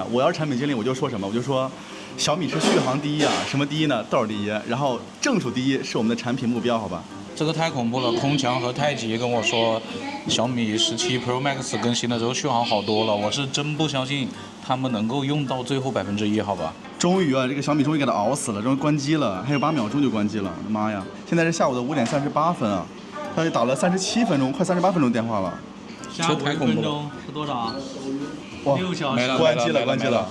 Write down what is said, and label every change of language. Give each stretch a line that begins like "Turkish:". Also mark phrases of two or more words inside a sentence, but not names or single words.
Chinese: 我要是產品經理，我就說什麼？我就說，小米是續航第一啊！什麼第一呢？道第一，然後正數第一是我們的產品目標，好吧？這個太恐怖了！空強和太極跟我說，小米17 Pro Max 更新了之後續航好多了，我是真不相信他們能夠用到最後1%，好吧？終於啊，這個小米終於給它熬死了，終於關機了，還有8秒鐘就關機了，媽呀！現在是下午的5點38分啊，他就打了37分鐘，快38分鐘電話了。下午5分鐘是多少？6小時。關機了，關機了。